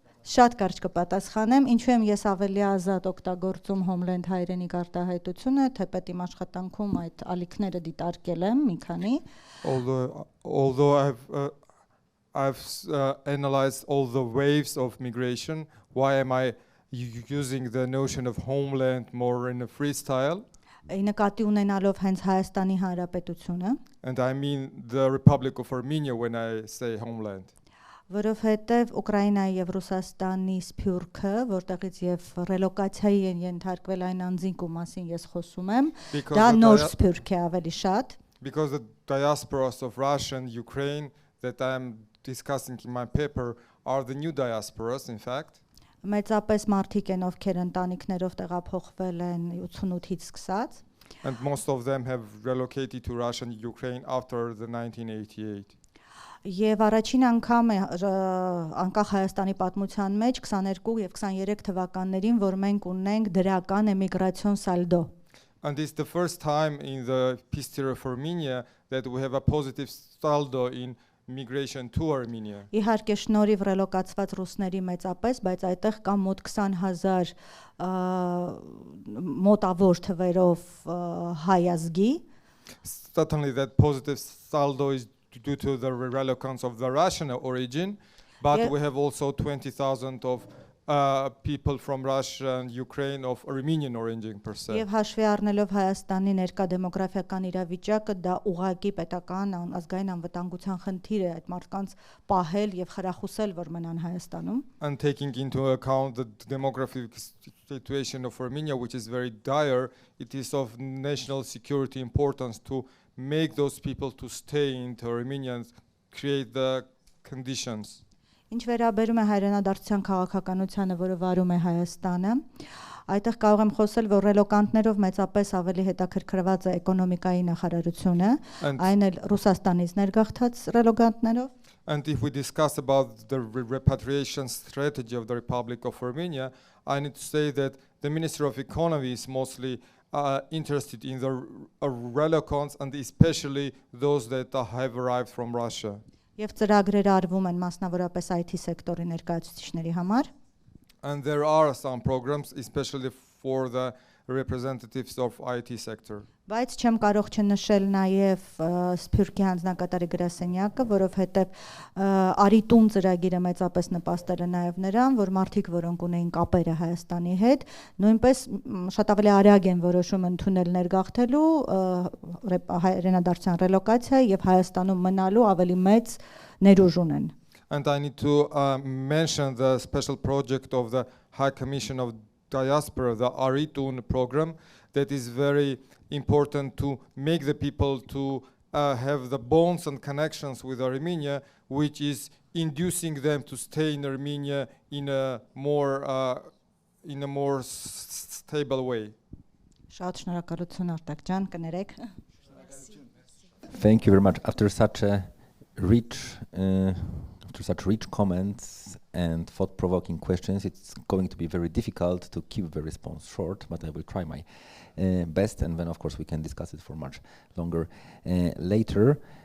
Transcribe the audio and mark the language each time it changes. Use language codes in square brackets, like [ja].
[hy] Շատ կարճ կպատասխանեմ, ինչու եմ ես ավելի ազատ օգտագործում հոմլենդ հայրենիք արտահայտությունը, թեպետ իմ աշխատանքում այդ ալիքները դիտարկել եմ մի քանի. [en] Although I've analyzed all the waves of migration, why am I using the notion of homeland more in a freestyle? [hy] Նկատի ունենալով հենց Հայաստանի Հանրապետությունը. [en] And I mean the Republic of Armenia when I say homeland. [hy] Որովհետև Ուկրաինայի եւ Ռուսաստանի սփյուռքը, որտեղից եւ ռելոկացիայի են ենթարկվել այն անձինք, ում մասին ես խոսում եմ, դա նոր սփյուռք է ավելի շատ. [en] Because the diasporas of Russia and Ukraine that I am discussing in my paper are the new diasporas, in fact. [hy] Մեծապես մարդիկ են, ովքեր ընտանիքներով տեղափոխվել են 88-ից սկսած. [en] And most of them have relocated to Russia and Ukraine after the 1988. [hy] Եվ առաջին անգամ է անկախ Հայաստանի պատմության մեջ 22 եւ 23 թվականներին, որ մենք ունենք դրական էմիգրացիոն սալդո. [en] And it's the first time in the history of Armenia that we have a positive saldo in migration to Armenia. [hy] Իհարկե շնորհիվ ռելոկացված ռուսների մեծապես, բայց այդտեղ կա մոտ 20,000 մոտավոր թվերով հայ ազգի. [en] Certainly that positive saldo is due to the relocance of the Russian origin, but we have also 20,000 of people from Russia and Ukraine of Armenian origin per se. [hy] Եվ հաշվի առնելով Հայաստանի ներկա դեմոգրաֆիական իրավիճակը, դա ուղղակի պետական ազգային անվտանգության խնդիր է այդ մարդկանց պահել եւ խրախուսել, որ մնան Հայաստանում. [en] And taking into account the demographic situation of Armenia, which is very dire, it is of national security importance to make those people to stay into Armenia and create the conditions. [hy] Ինչ վերաբերում է հայրենադարձության քաղաքականությանը, որը վարում է Հայաստանը, այդտեղ կարող եմ խոսել, որ ռելոկանտներով մեծապես ավելի հետաքրքրված է էկոնոմիկայի նախարարությունը, այն էլ Ռուսաստանից ներգաղթած ռելոկանտներով. [en] And if we discuss about the repatriation strategy of the Republic of Armenia, I need to say that the Ministry of Economy is mostly interested in the relocants and especially those that have arrived from Russia. [hy] Եվ ծրագրեր արվում են մասնավորապես IT սեկտորի ներկայացուցիչների համար. [en] And there are some programs especially for the representatives of IT sector. [hy] Բայց չեմ կարող չնշել նաև Սփյուռքի հանձնակատարի գրասենյակը, որովհետև Արիտուն ծրագիրը մեծապես նպաստել է նաև նրան, որ մարդիկ, որոնք ունեին կապերը Հայաստանի հետ, նույնպես շատ ավելի արագ են որոշում ընդունել ներգաղթելու հայրենադարձության ռելոկացիա եւ Հայաստանում մնալու ավելի մեծ ներուժ ունեն. [en] And I need to mention the special project of the High Commission of Diaspora, the Aritun program, that is very important to make the people to have the bonds and connections with Armenia, which is inducing them to stay in Armenia in a more stable way. [hy] Շատ շնորհակալություն Արտակ ջան, կներեք։ [en] Thank you very much. After such rich comments and thought-provoking questions, it's going to be very difficult to keep the response short, but I will try my best, and then of course we can discuss it for much longer later.